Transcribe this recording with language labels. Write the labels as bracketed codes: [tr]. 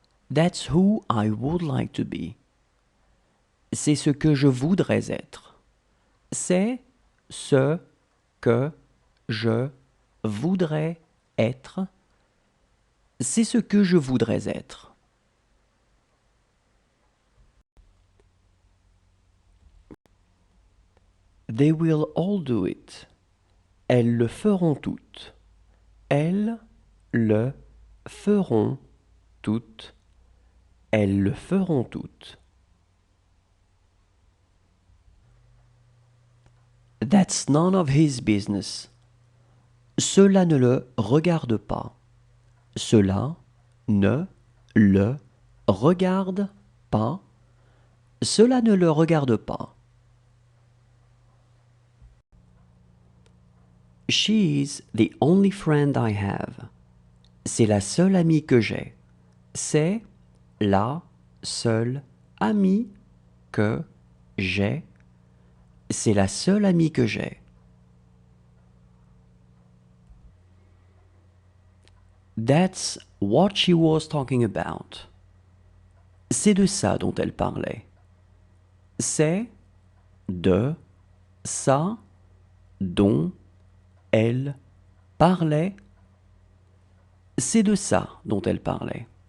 [en] That's who I would like to be. [fr] C'est ce que je voudrais être. C'est ce que je voudrais être. C'est ce que je voudrais être. [en] They will all do it. [fr] Elles le feront toutes. Elles le feront toutes. Elles le feront toutes. [en] That's none of his business. [fr] Cela ne le regarde pas. Cela ne le regarde pas. Cela ne le regarde pas. [en] She is the only friend I have. [fr] C'est la seule amie que j'ai. C'est la seule amie que j'ai. C'est la seule amie que j'ai. [en] That's what she was talking about. [fr] C'est de ça dont elle parlait. C'est de ça dont elle parlait. C'est de ça dont elle parlait.